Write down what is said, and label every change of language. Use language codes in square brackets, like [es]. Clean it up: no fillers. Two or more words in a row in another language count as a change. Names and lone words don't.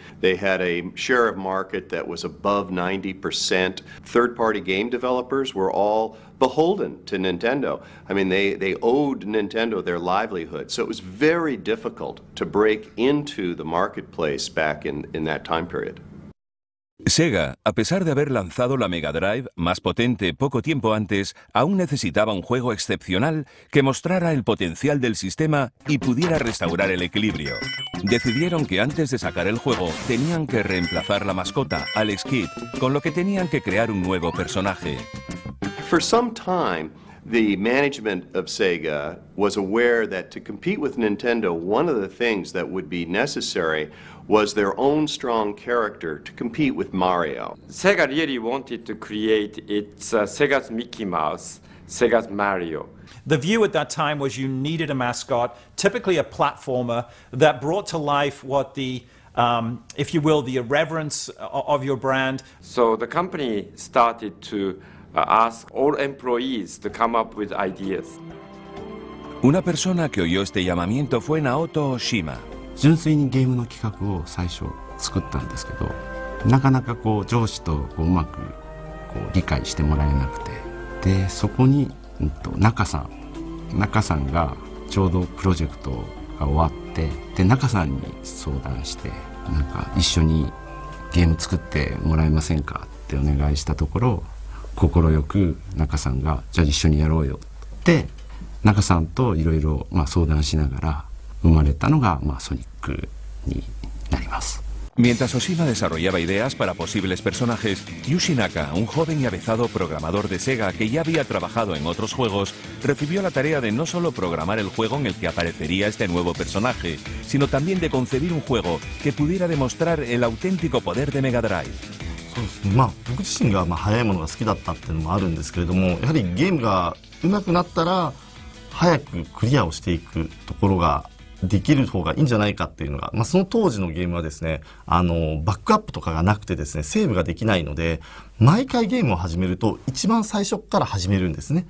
[en] They had a share of market that was above 90%. Third-party game developers were all beholden to Nintendo. I mean, they owed Nintendo their livelihood. So it was very difficult to break into the marketplace back in that time period. [es] Sega, a pesar de haber lanzado la Mega Drive, más potente poco tiempo antes, aún necesitaba un juego excepcional que mostrara el potencial del sistema y pudiera restaurar el equilibrio. Decidieron que antes de sacar el juego tenían que reemplazar la mascota, Alex Kidd, con lo que tenían que crear un nuevo personaje. [en] For some time, the management of Sega was aware that to compete with Nintendo, one of the things that would be necessary was their own strong character to compete with Mario. Sega really wanted to create its Sega's Mickey Mouse, Sega's Mario. The view at that time was you needed a mascot, typically a platformer, that brought to life what the, if you will, the irreverence of your brand. So the company started to ask all employees to come up with ideas. [es] Una persona que oyó este llamamiento fue Naoto Oshima. [ja] 純粋にゲームの企画を最初作ったんですけど、なかなか上司とうまく理解してもらえなくて、でそこに、中さんがちょうどプロジェクトが終わって、で中さんに相談して、なんか一緒にゲーム作ってもらえませんかってお願いしたところ、快く中さんがじゃあ一緒にやろうよって中さんといろいろ相談しながら生まれたのがソニックになります。 [es] Mientras Oshima desarrollaba ideas para posibles personajes, Yushi Naka, un joven y avezado programador de Sega que ya había trabajado en otros juegos, recibió la tarea de no solo programar el juego en el que aparecería este nuevo personaje, sino también de concebir un juego que pudiera demostrar el auténtico poder de Mega Drive. [ja] そうですね、僕自身が速いものが好きだったっていうのもあるんですけれども、やはりゲームが上手くなったら早くクリアをしていくところができる方がいいんじゃないかっていうのが、その当時のゲームはですね、バックアップとかがなくてですね、セーブができないので、毎回ゲームを始めると一番最初から始めるんですね。